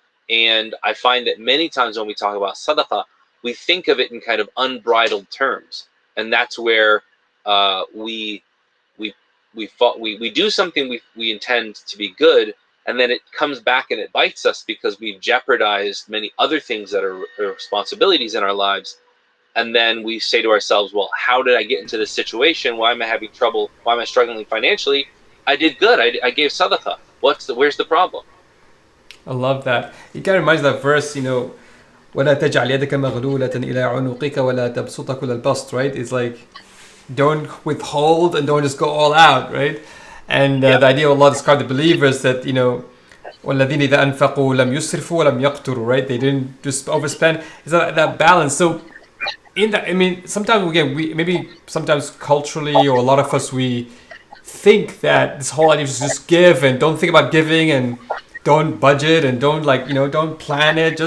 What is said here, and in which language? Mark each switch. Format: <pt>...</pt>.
<en>And I find that many times when we talk about sadaqah, we think of it in kind of unbridled terms, and that's where we we we do something we intend to be good, and then it comes back and it bites us because we've jeopardized many other things that are responsibilities in our lives. And then we say to ourselves, well, how did I get into this situation? Why am I having trouble? Why am I struggling financially? I did good. I gave sadaqah. Where's the problem? I love that. It kind of reminds that verse,</en> <ar>ولا تجعل يدك مغلولة إلى عنقك ولا تبسطها كل البسط,</ar> <en>right? It's like, don't withhold and don't just go all out, right? And Yeah. the idea of Allah described the believers that,</en> <ar>والذين إذا أنفقوا لم يسرفوا ولم يقتروا,</ar> <en>right? They didn't just overspend. It's that balance. So in that, I mean, sometimes again, we maybe sometimes culturally, or a lot of us, we think that this whole idea is just give and don't think about giving and don't budget and don't don't plan it.</en>